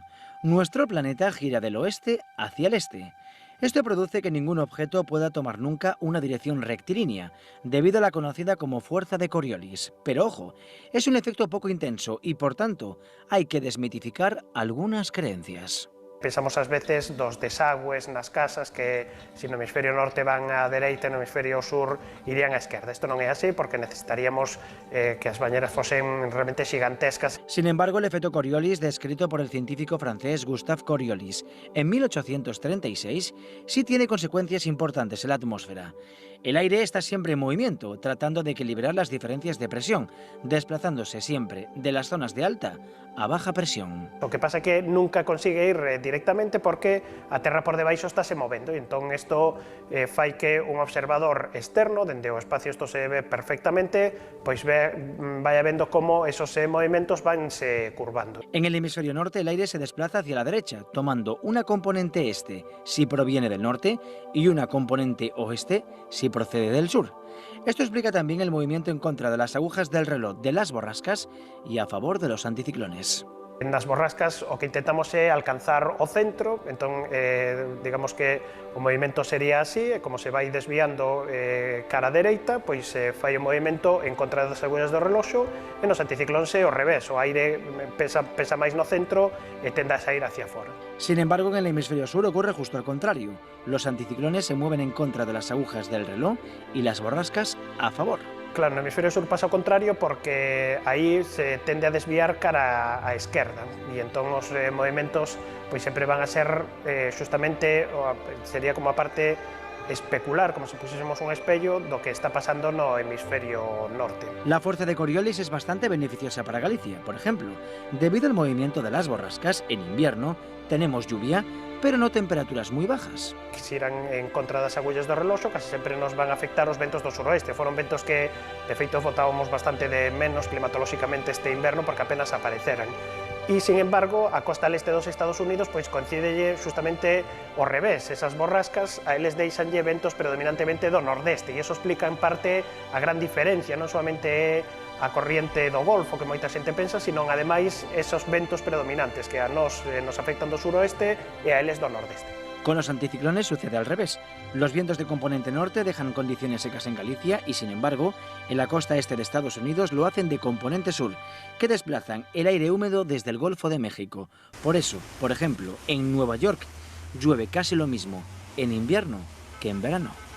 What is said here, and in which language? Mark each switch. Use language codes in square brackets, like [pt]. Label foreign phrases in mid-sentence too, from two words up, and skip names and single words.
[es] Nuestro planeta gira del oeste hacia el este. Esto produce que ningún objeto pueda tomar nunca una dirección rectilínea, debido a la conocida como fuerza de Coriolis. Pero ojo, es un efecto poco intenso y por tanto hay que desmitificar algunas creencias. [gl] Pensamos ás veces dos desagües nas casas que se no hemisferio norte van á dereita e no hemisferio sur irían á esquerda. Isto non é así porque necesitaríamos que as bañeras fosen realmente gigantescas. [es] Sin embargo, el efecto Coriolis, descrito por el científico francés Gustave Coriolis en 1836, sí tiene consecuencias importantes en la atmósfera. El aire está siempre en movimiento, tratando de equilibrar las diferencias de presión, desplazándose siempre de las zonas de alta a baja presión. [gl] O que pasa é que nunca consigue ir directamente porque a terra por debaixo estáse movendo, e entón isto fai que un observador externo, dende o espacio isto se ve perfectamente, pois vaya vendo como esos movimentos vanse curvando. [es] En el hemisferio norte el aire se desplaza hacia la derecha, tomando una componente este si proviene del norte y una componente oeste si procede del sur. Esto explica también el movimiento en contra de las agujas del reloj de las borrascas y a favor de los anticiclones. [gl] Nas borrascas o que intentamos é alcanzar o centro, entón digamos que o movimento sería así, e como se vai desviando cara a dereita, pois fai o movimento en contra das agullas do reloxo, e nos anticiclóns é ao revés, o aire pesa máis no centro e tende a sair hacia fora. [es] Sin embargo, en el hemisferio sur ocurre justo al contrario. Los anticiclones se mueven en contra de las agujas del reloj y las borrascas a favor. [gl] Claro, no hemisferio sur pasa ao contrario porque aí se tende a desviar cara á esquerda, e entón os movimentos pois sempre van a ser justamente, sería como a parte especular, como se pusiésemos un espello do que está pasando no hemisferio norte. [es] La fuerza de Coriolis es bastante beneficiosa para Galicia, por ejemplo. Debido al movimiento de las borrascas, en invierno tenemos lluvia, pero no temperaturas muy bajas. [gl] Que se irán en contra das agullas do reloxo, casi sempre nos van a afectar os ventos do suroeste. Foron ventos que, de feito, votábamos bastante de menos climatolóxicamente este inverno porque apenas apareceran. E, sin embargo, a costa leste dos Estados Unidos pois coincide justamente ao revés. Esas borrascas a eles deixanlle ventos predominantemente do nordeste, e iso explica en parte a gran diferencia, non solamente a corriente do Golfo, que moita xente pensa, sino ademais esos ventos predominantes que a nos afectan do suroeste e a eles do nordeste. [es] Con los anticiclones sucede al revés. Los vientos de componente norte dejan condiciones secas en Galicia y, sin embargo, en la costa este de Estados Unidos lo hacen de componente sur, que desplazan el aire húmedo desde el Golfo de México. Por eso, por ejemplo, en Nueva York llueve casi lo mismo en invierno que en verano.